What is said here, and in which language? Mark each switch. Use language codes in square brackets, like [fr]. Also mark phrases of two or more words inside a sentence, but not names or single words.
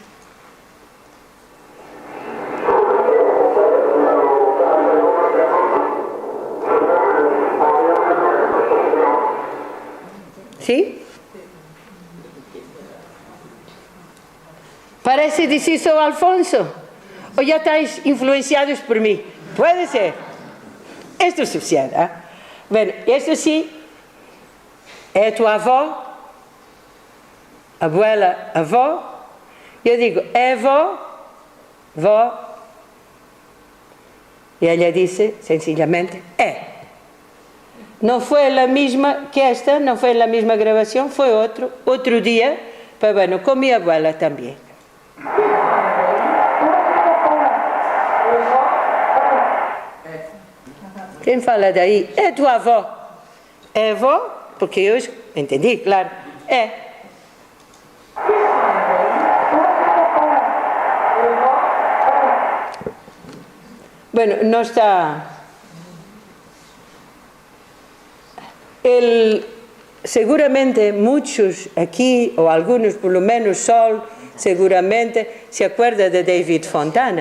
[es] ¿Sí? Parece decir soy Alfonso. ¿O ya estáis influenciados por mí? Puede ser. Esto sucede. Bueno, esto sí, [pt] é tu avó, abuela, avó. Eu digo, é vó, vó. E ela disse, [es] sencillamente, é. No fue la misma que esta, no fue la misma grabación, fue otro día, pero bueno, con mi abuela también. [pt] Quem fala daí? É tua avó. É avó? Porque eu entendi, claro. É. [es] Bueno, no está... seguramente muchos aquí, o algunos por lo menos, Sol, seguramente se acuerda de David Fontana.